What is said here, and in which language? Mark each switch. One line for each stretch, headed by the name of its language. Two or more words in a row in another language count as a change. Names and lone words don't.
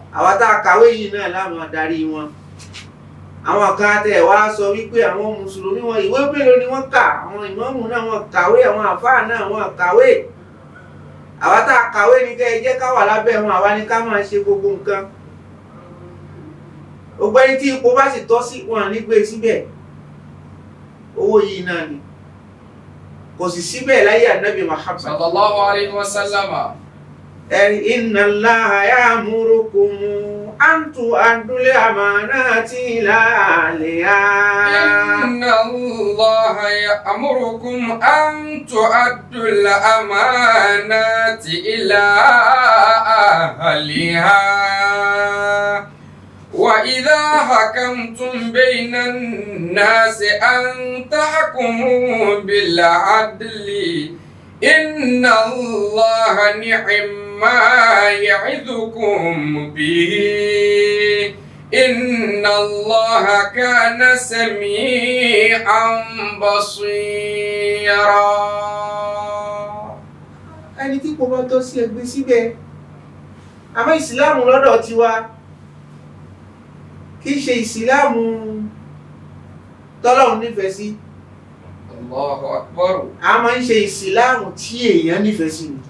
Yoruba: àwa tá a kàwé yìí náà láwọn adarí wọn àwọn kan tẹ̀ wá sọ wípé àwọn mùsùlùmí wọn ìwé mélòó ni wọ́n kà àwọn ìmáàmù náà wọ́n kàwé àwọn àfáà náà wọ́n kàwé àwa tá a kàwé ní kẹ́ ẹ jẹ́ ká wà lábẹ́ wọn àwa ni ká máa ṣe gbogbo nǹkan ògbẹ́ni tí ipò bá sì tọ́ sí wọn ní gbé síbẹ̀ owó yìí náà ni kò sì síbẹ̀ láyé ànábì Muhammad
Arabic: صلى الله عليه وسلم. إن الله يأمركم أن تؤدوا الأمانات إلى أهلها إن الله يأمركم أن تؤدوا الأمانات إلى أهلها. وإذا حكمتم بين الناس أن تحكموا بالعدل إن الله نعم ما يعظكم به إن الله كان سميعا بصيرا.
Yoruba: ẹni tí kò bá tọ́ sí ẹgbẹ́ síbẹ̀ àmọ́ ìsìláàmù lọ́dọ̀ tiwa kì í ṣe ìsìláàmù tọ́lọ́run nífẹ̀ẹ́ sí
Arabic: الله أكبر.
Yoruba: a máa ń ṣe ìsìláàmù tí èèyàn nífẹ̀ẹ́ sí ni